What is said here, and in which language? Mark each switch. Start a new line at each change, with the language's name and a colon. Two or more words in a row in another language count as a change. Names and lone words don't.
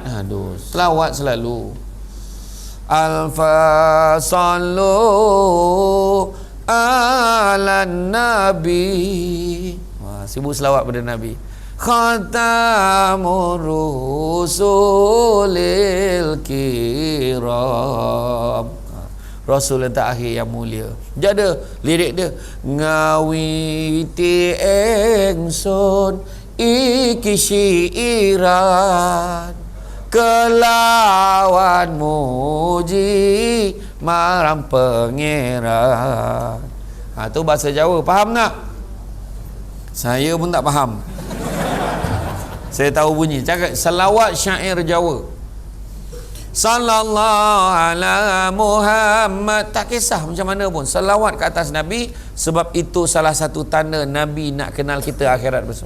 Malay: Aduh, selawat selalu.
Arabic: ألف صلوا على النبي.
Malay: Sibuk selawat pada Nabi.
Arabic: خاتم الرسل الكرام.
Malay: Rasul yang terakhir yang mulia. Dia ada lirik dia,
Javanese: ngawiti engson iki syiiran kelawan muji marang pangeran.
Malay: Tu bahasa Jawa, faham tak? Saya pun tak faham. Saya tahu bunyi. Cakap selawat syair Jawa.
Arabic: صلى الله على محمد.
Malay: Tak kisah macam mana pun, selawat ke atas Nabi. Sebab itu salah satu tanda Nabi nak kenal kita akhirat besok.